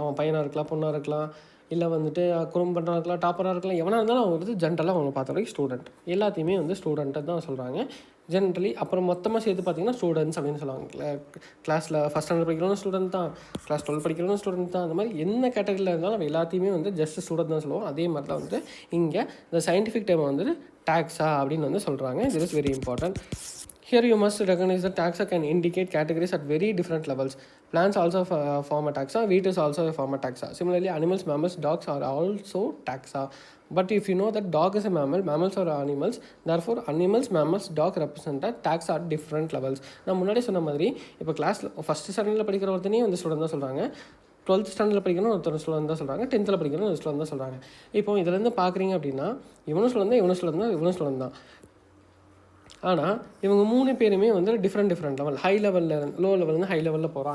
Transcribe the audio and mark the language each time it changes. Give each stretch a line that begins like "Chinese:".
Tamil: அவன் பையனாக இருக்கலாம், பொண்ணாக இருக்கலாம், இல்லை வந்துட்டு குறும்பண்ணாக இருக்கலாம், டாப்பராக இருக்கலாம், எவனாக இருந்தாலும் அவங்க வந்து ஜென்ரலாக அவங்க பார்த்த வரைக்கும் ஸ்டூடெண்ட் எல்லாத்தையுமே வந்து ஸ்டூடெண்ட்டை தான் சொல்கிறாங்க ஜென்ரலி. அப்புறம் மொத்தமாக சேர்த்து பார்த்திங்கன்னா ஸ்டூடெண்ட்ஸ் அப்படின்னு சொல்லுவாங்க. கிளாஸில் ஃபஸ்ட் ஸ்டாண்டர்ட் படிக்கிறவங்க ஸ்டூடெண்ட் தான், கிளாஸ் 12 படிக்கிறவங்க ஸ்டூடெண்ட் தான். அந்த மாதிரி என்ன கேட்டகரியில் இருந்தாலும் நம்ம எல்லாத்தையுமே வந்து ஜஸ்ட் ஸ்டூடெண்ட் தான் சொல்லுவோம். அதே மாதிரி தான் வந்து இங்கே இந்த சயின்டிஃபிக் டேர்மை வந்துட்டு டாக்ஸா அப்படின்னு வந்து சொல்கிறாங்க.
English: This is very important. Here you must recognize that taxa can indicate categories at very different levels. Plants also form a taxa. Wheat is also a form of taxa. Similarly, animals, mammals, dogs are also taxa. But if you know that dog is a mammal, mammals are animals, therefore animals, mammals, dog represent a taxa at different levels.
Tamil: நான் முன்னாடி சொன்ன மாதிரி இப்போ கிளாஸில் first ஸ்டாண்டர்டில் படிக்கிற ஒருத்தனையும் வந்து student தான் சொல்கிறாங்க, 12th ஸ்டாண்டர்டில் படிக்கணும் ஒருத்தர் ஸ்டூடெண்ட் தான் சொல்கிறாங்க, 10th படிக்கணும் ஒரு ஸ்டூடெண்ட் தான் சொல்கிறாங்க. இப்போ இதுலேருந்து பார்க்குறீங்க அப்படின்னா இவனும் ஸ்டூடெண்ட் தான், இவனும் ஸ்டூடெண்ட் தான், இவனும் ஸ்டூடெண்ட் தான். ஆனால் இவங்க 3 பேருமே வந்து டிஃப்ரெண்ட் லெவல், ஹை லெவலில் லோ லெவல்லேருந்து ஹை லெவலில் போகிறோம்.